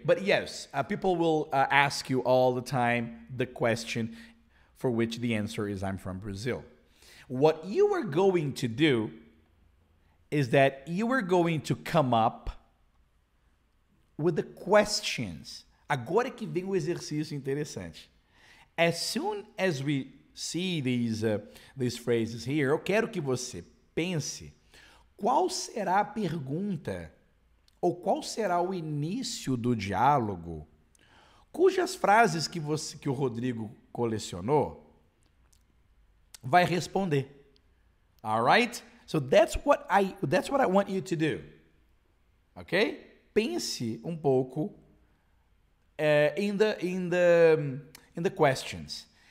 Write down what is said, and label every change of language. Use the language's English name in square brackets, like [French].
[English] But yes, people will ask you all the time the question for which the answer is I'm from Brazil. What you are going to do is that you are going to come up with the questions. [Portuguese] Agora que vem o exercício interessante. [English] As soon as we see these phrases here, [Portuguese] eu quero que você pense qual será a pergunta ou qual será o início do diálogo cujas frases que o Rodrigo colecionou vai responder. [English] All right? So that's what I want you to do. Okay? [Portuguese] Pense um pouco [English] in the questions.